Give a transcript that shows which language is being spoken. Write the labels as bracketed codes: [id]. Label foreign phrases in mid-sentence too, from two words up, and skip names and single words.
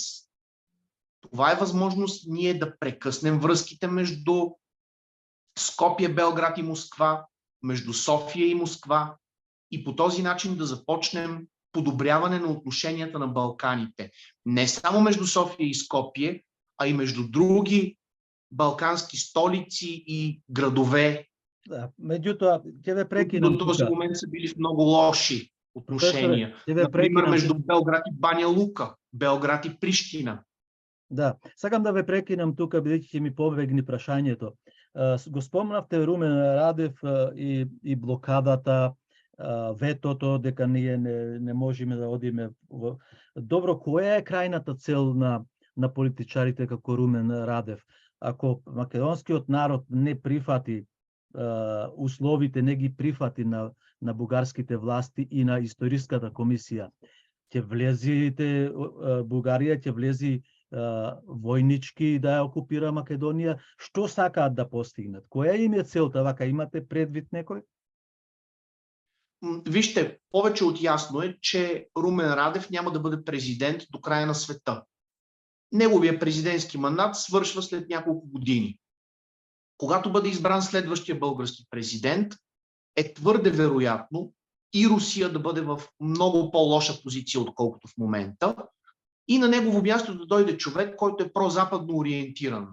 [bg] Това е възможност ние да прекъснем връзките между Скопие, Белград и Москва, между София и Москва и по този начин да започнем подобряване на отношенията на Балканите. Не само между София и Скопие, а и между други балкански столици и градове. [mk] Да, меѓутоа, ќе ве прекинам. [bg] До този момент са били в много лоши отношения. Например, между Белград и Баня Лука, Белград и Прищина. [mk] Да, сакам да ве прекинам тука, бидејќи ќе ми побегне прашањето. Го спомнавте Румен Радев и блокадата, ветото, дека ние не можеме да одиме. Добро, која е крајната цел на политичарите како Румен Радев? Ако македонскиот народ не прифати условите, не ги прифати на бугарските власти и на историската комисија, ќе влезите Бугарија, ќе влези војнички да ја окупира Македонија, што сакаат да постигнат? Која им е целта, вака имате предвид некој? [bg] Вижте, повече от ясно е, че Румен Радев няма да бъде президент до края на света. Неговия президентски мандат свършва след няколко години. Когато бъде избран следващия български президент, е твърде вероятно и Русия да бъде в много по-лоша позиция, отколкото в момента, и на негово място да дойде човек, който е прозападно ориентиран.